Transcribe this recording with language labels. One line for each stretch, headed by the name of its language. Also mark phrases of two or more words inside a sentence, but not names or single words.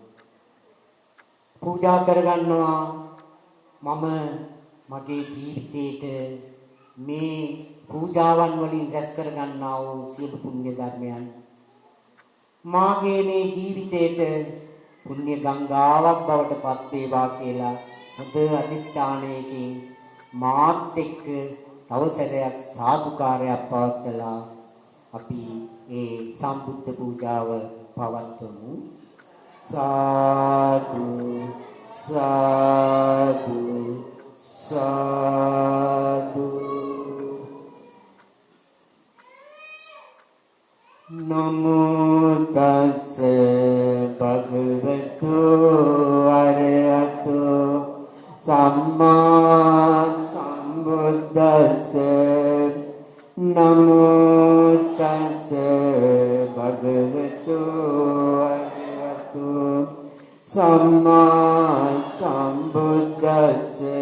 Sinhala: පූජා කරගන්නවා මම මගේ ජීවිතේට මේ පූජාවන් වලින් රැස් කරගන්නා වූ සියලු පුණ්‍ය ධර්මයන් මාගේ මේ ජීවිතේට පුණ්‍ය ගංගාවක් බවට පත් වේවා කියලා හොඳ අධිෂ්ඨානයකින් මාත් එක්ක තව සැරයක් සාදුකාරයක් පවත්වලා අපි ඒ සම්බුද්ධ පූජාව පවත්වමු සාදු සාදු සාදු
Pali: නමෝ තස්ස භගවතු අරහතෝ සම්මා සම්බුද්දස්ස නමෝ තස්ස භගවතු අරහතෝ සම්මා සම්බුද්දස්ස